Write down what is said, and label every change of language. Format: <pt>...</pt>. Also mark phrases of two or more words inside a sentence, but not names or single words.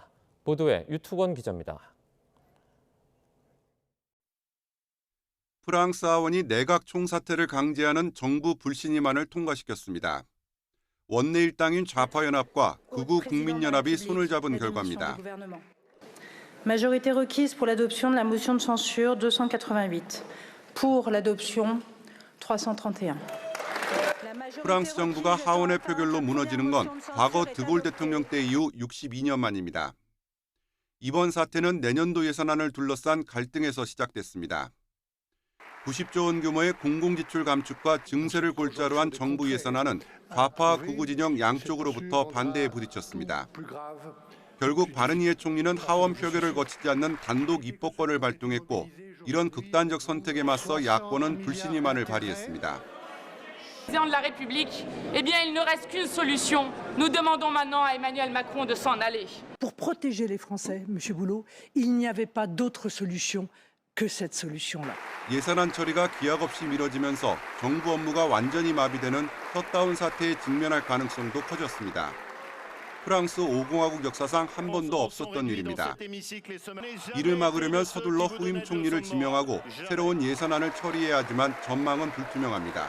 <ko>보도에 유투권 기자입니다. 프랑스 하원이 내각 총사퇴를 강제하는 정부 불신임안을 통과시켰습니다. 원내 일당인 좌파연합과 극우 국민연합이 손을 잡은 결과입니다.</ko> <fr>Majorité requise pour l'adoption de la motion de censure 288. Pour l'adoption 331.</fr> <ko>프랑스 정부가 하원의 표결로 무너지는 건 과거 드골 대통령 때 이후 62년 만입니다. 이번 사태는 내년도 예산안을 둘러싼 갈등에서 시작됐습니다. 90조 원 규모의 공공지출 감축과 증세를 골자로 한 정부 예산안은 좌파 극우 진영 양쪽으로부터 반대에 부딪혔습니다. 결국 바르니에 총리는 하원 표결을 거치지 않는 단독 입법권을 발동했고 이런 극단적 선택에 맞서 야권은 불신임안을 발의했습니다.</ko> <fr>Président de la République, eh bien, il ne reste qu'une solution. Nous demandons maintenant à Emmanuel Macron de s'en aller. Pour protéger les Français, Monsieur Boulot, il n'y avait pas d'autre solution que cette solution-là.</fr> <ko>예산안 처리가 기약 없이 미뤄지면서 정부 업무가 완전히 마비되는 셧다운 사태에 직면할 가능성도 커졌습니다. 프랑스 5공화국 역사상 한 번도 없었던 일입니다. 이를 막으려면 서둘러 후임 총리를 지명하고 새로운 예산안을 처리해야 하지만 전망은 불투명합니다.</ko>